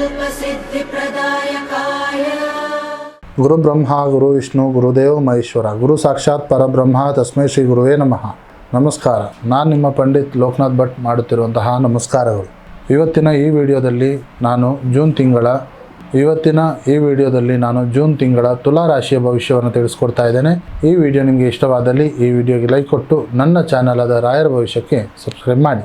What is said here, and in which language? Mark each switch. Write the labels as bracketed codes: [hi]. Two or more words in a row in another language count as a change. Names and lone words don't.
[sa] सिद्धिप्रदायकाय गुरु ब्रह्मा गुरु विष्णु गुरुदेव महेश्वर गुरु साक्षाತ್ ಪರಬ್ರಹ್ಮ ತಸ್ಮೈ ಶ್ರೀ ಗುರುವೇ ನಮಃ. [kn] ನಮಸ್ಕಾರ. ನಾನು ನಿಮ್ಮ ಪಂಡಿತ್ ಲೋಕನಾಥ್ ಭಟ್ ಮಾಡುತ್ತಿರುವಂತಹ ನಮಸ್ಕಾರಗಳು. ಇವತ್ತಿನ ಈ ವಿಡಿಯೋದಲ್ಲಿ ನಾನು ಜೂನ್ ತಿಂಗಳ ತುಲಾ ರಾಶಿಯ ಭವಿಷ್ಯವನ್ನು ತಿಳಿಸ್ಕೊಡ್ತಾ ಇದ್ದೇನೆ. ಈ ವಿಡಿಯೋ ನಿಮಗೆ ಇಷ್ಟವಾದಲ್ಲಿ ಈ ವಿಡಿಯೋಗೆ ಲೈಕ್ ಕೊಟ್ಟು ನನ್ನ ಚಾನಲ್ ಆದ ರಾಯರ ಭವಿಷ್ಯಕ್ಕೆ ಸಬ್ಸ್ಕ್ರೈಬ್ ಮಾಡಿ.